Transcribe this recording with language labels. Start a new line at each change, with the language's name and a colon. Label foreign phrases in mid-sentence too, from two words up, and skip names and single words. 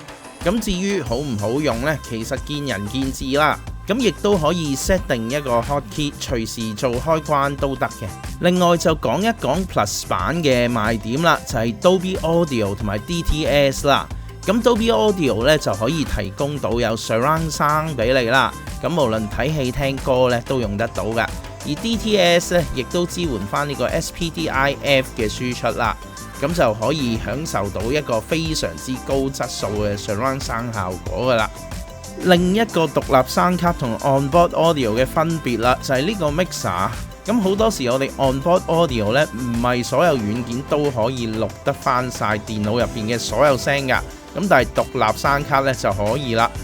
Cantonese: 咁至於好唔好用呢？其實見仁見智啦。咁亦都可以 set 定一個 hotkey， 隨時做開關都得嘅。另外就講一講 Plus 版嘅賣點啦，就係 Dolby Audio 同埋 DTS 啦。咁 Dolby Audio 咧就可以提供到有
English: surround sound
Cantonese: 俾你啦。咁無論睇戲聽歌咧都用得到噶。而 DTS 咧亦都支援翻呢個 SPDIF 嘅輸出啦，咁就可以享受到一個非常之高質素嘅
English: surround sound
Cantonese: 效果噶啦。另一個獨立聲卡同
English: onboard audio
Cantonese: 嘅分別啦，就係呢個 mixer。咁好多時我哋
English: onboard audio
Cantonese: 咧唔係所有軟件都可以錄得翻晒電腦入邊嘅所有聲噶，咁但係獨立聲卡咧就可以啦。